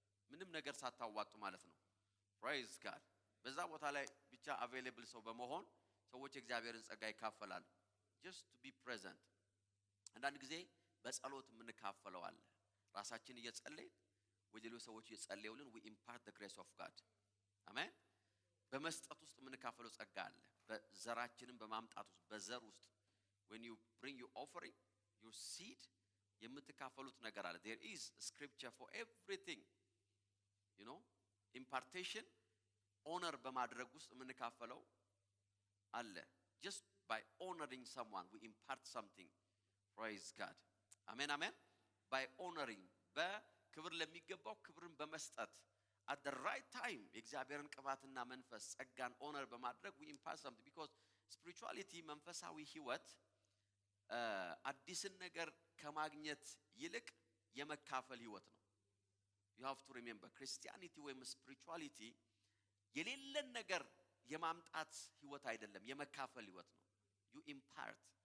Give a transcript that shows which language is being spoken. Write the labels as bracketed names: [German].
[Amharic] ምንም ነገር ሳታዋጡ ማለት ነው [English] praise God [Amharic] በዛ ቦታ ላይ ብቻ available ሰው በመሆን ሰዎች እግዚአብሔርን ጸጋ ይካፈላሉ [English] just to be present [Amharic] አንዳንድ ጊዜ በጸሎት የምንካፈለው አለ ራሳችን እየጸለይን ወጀሌው ሰዎች እየጸለዩልን [English] we impart the grace of God [Amharic] አሜን በመስጠት ውስጥ የምንካፈለው ጸጋ አለ በዘራችንን በማምጣት ውስጥ በዘር ውስጥ [English] when you bring your offering, your seed, [Amharic] የምትካፈሉት ነገር አለ. [English] There is scripture for everything. You know, impartation, honor [Amharic] በማድረግ ውስጥ የምንካፈለው አለ. [English] Just by honoring someone, we impart something. Praise God. Amen, amen. By honoring, [Amharic] በክብር ለሚገባው ክብርን በመስጠት [English] at the right time, [Amharic] የእግዚአብሔርን ቅባትና መንፈስ ጸጋን honor በማድረግ [English] we impart something. Because spirituality, [Amharic] መንፈሳዊ ህይወት አዲስን ነገር ከማግኘት ይልቅ የመካፈል ህይወት ነው. [English] You have to remember, [Amharic] Christianity ወይም spirituality የሌለን ነገር የማምጣት ህይወት አይደለም፣ የመካፈል ህይወት ነው. [English] You impart.